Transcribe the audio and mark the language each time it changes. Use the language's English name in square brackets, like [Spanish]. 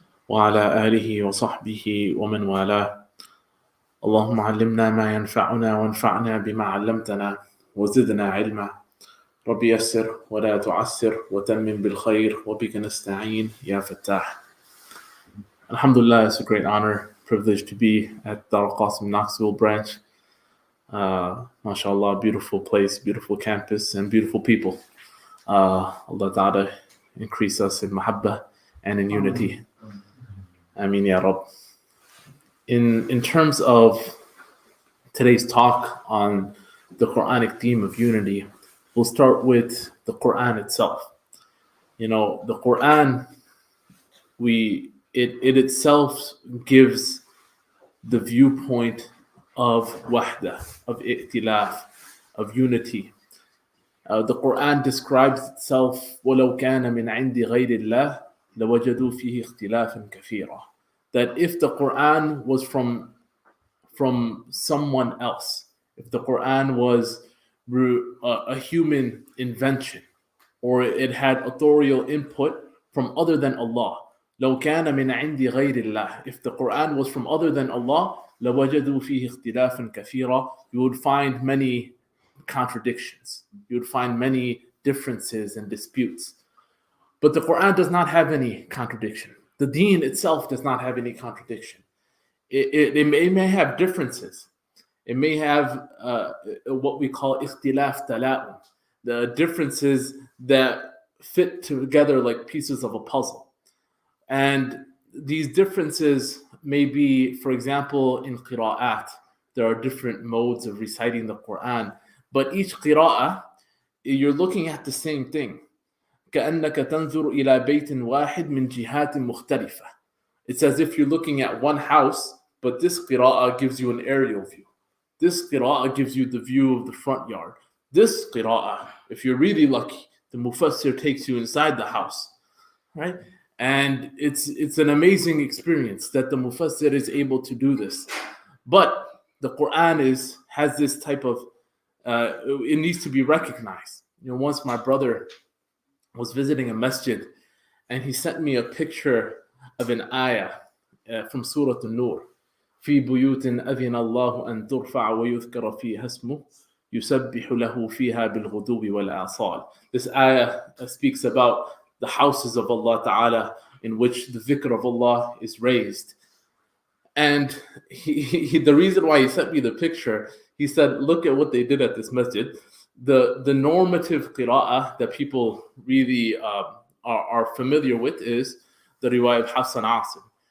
[Arabic] وعلى آله وصحبه ومن والاه اللهم علمنا ما ينفعنا وانفعنا بما علمتنا وزدنا علما ربي يسر ولا تعسر وتمم بالخير وبك نستعين يا فتاح. [English] Alhamdulillah, it's a great honor, privilege to be at Darul Qasim Knoxville branch. MashaAllah, beautiful place, beautiful campus, and beautiful people. Allah Ta'ala increase us in mahabbah and in unity. Ameen Ya Rabb. In terms of today's talk on the Quranic theme of unity, we'll start with the Quran itself. You know, the Quran, it itself gives the viewpoint of wahda, of i'tilaf, of unity. The Quran describes itself, [Arabic] وَلَوْ كَانَ مِنْ عِنْدِ غَيْرِ اللَّهِ لَوَجَدُوا فِيهِ اخْتِلَافًا كَثِيرًا. [English] That if the Quran was from someone else, if the Quran was a human invention, or it had authorial input from other than Allah, [Arabic] لو كان من عند غير الله, [English] if the Quran was from other than Allah, [Arabic] لوجدوا فيه اختلافا كثيرا, [English] you would find many contradictions, you would find many differences and disputes. But the Quran does not have any contradiction. The deen itself does not have any contradiction. It may have differences. It may have what we call ikhtilaf tala'um, the differences that fit together like pieces of a puzzle. And these differences may be, for example, in qira'at. There are different modes of reciting the Quran. But each qira'ah, you're looking at the same thing. [Arabic] كأنك تنظر إلى بيت واحد من جهات مختلفة. [English] It's as if you're looking at one house, but this qira'ah gives you an aerial view. This qira'ah gives you the view of the front yard. This qira'ah, if you're really lucky, the mufassir takes you inside the house, right? And it's an amazing experience that the mufassir is able to do this. But the Quran has this type of, it needs to be recognized. You know, once my brother was visiting a masjid, and he sent me a picture of an ayah from Surah An-Nur. [Arabic] في بيوت أذن الله أن ترفع ويذكر فيها اسمه يسبح له فيها بالغدو والآصال. [English] This ayah speaks about the houses of Allah Ta'ala in which the dhikr of Allah is raised. And the reason why he sent me the picture, he said, look at what they did at this masjid. The normative qira'ah that people really are familiar with is the riwayah of Hassan Asim.